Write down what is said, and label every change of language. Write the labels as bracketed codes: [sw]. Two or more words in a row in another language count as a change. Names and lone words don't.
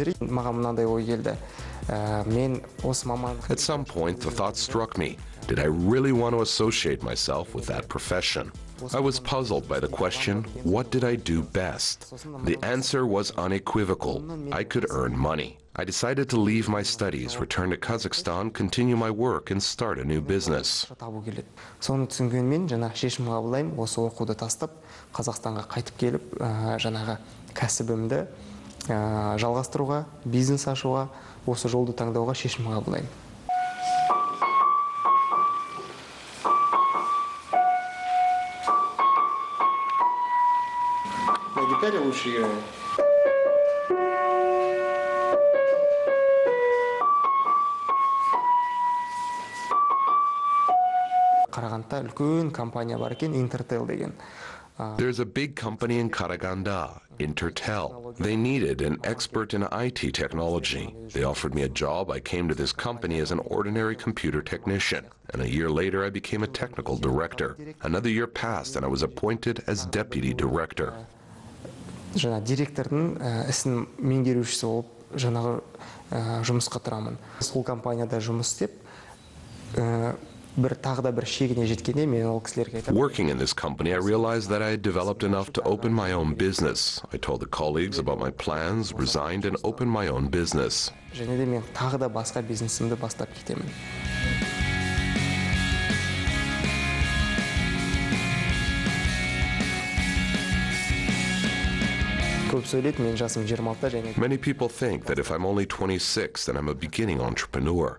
[en] At some point, the thought struck me, did I really want to associate myself with that profession? I was puzzled by the question, what did I do best? The answer was unequivocal. I could earn money. I decided to leave my studies, return to Kazakhstan, continue my work, and start a new business. [kk] Соны түсінгенмен жаңағы шешім қабылдаймын, осы оқуды тастап, Қазақстанға қайтып келіп, жаңағы кәсібімді жалғастыруға, бизнес ашуға, осы жолды таңдауға шешім қабылдаймын. [ru] На гитаре лучше играю. [kk] Қарағандыда үлкен компания бар екен, Intertel деген. [en] There's a big company in Karaganda, Intertel. They needed an expert in IT technology. They offered me a job. I came to this company as an ordinary computer technician, and a year later I became a technical director. Another year passed and I was appointed as deputy director. [kk] Жаңа директордың ісін меңгерушісі болып, жаңағы жұмысқа тұрамын. Сол компанияда жұмыс істеп, [en] Working in this company, I realized that I had developed enough to open my own business. I told the colleagues about my plans, resigned, and opened my own business. Many people think that if I'm only 26, then I'm a beginning entrepreneur.